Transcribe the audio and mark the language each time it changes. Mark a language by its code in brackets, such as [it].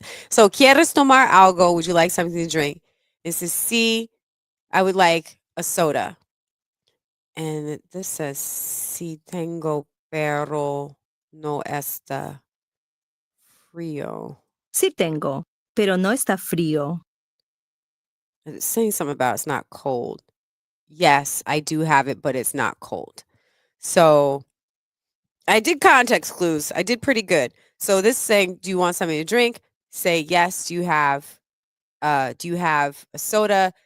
[en] So, [es] ¿quieres tomar algo? [en] Would you like something to drink? It says, sí, I would like a soda. And this says, [es] sí tengo, pero no está frío. Sí tengo, pero no está frío. [en] It's saying something about it's not cold. Yes, I do have it, but it's not cold. So I did context clues. I did pretty good. So this is saying, do you want something to drink? Say yes. Do you have a soda?